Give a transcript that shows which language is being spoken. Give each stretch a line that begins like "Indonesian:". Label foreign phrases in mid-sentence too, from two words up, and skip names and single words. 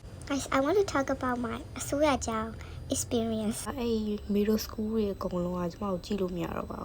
English: Guys, I want to talk about my Asuya Jiao experience.
Burmese: အဲ့
English: middle school
Burmese: တွေအကုန်လုံးကကျမတို့ကြည့်လို့မရတော့ပါဘူး